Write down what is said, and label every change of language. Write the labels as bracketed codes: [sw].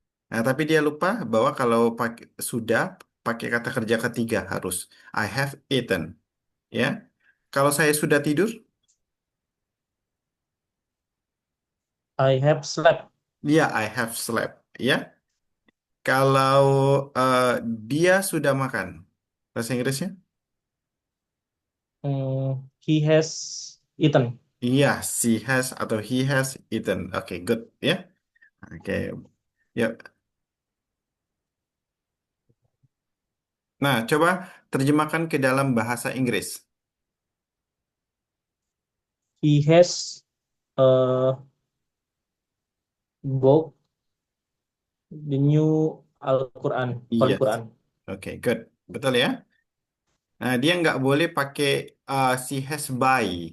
[id] Nah, tapi dia lupa bahwa kalau pakai sudah pakai kata kerja ketiga harus [en] I have eaten, [id] ya. Kalau saya sudah tidur, [en] I have slept. ya I have slept, ya. [id] Kalau eh, dia sudah makan, bahasa Inggrisnya? [en] He has eaten. [id] Iya, [en] she has atau he has eaten. [id] Oke, good, ya. Oke, yuk. Nah, coba terjemahkan ke dalam bahasa Inggris. [en] He has bought the new Al-Quran, Holy Yes. Quran. [id] Oke, good. Betul ya? Nah, dia nggak boleh pakai [en] she has buy.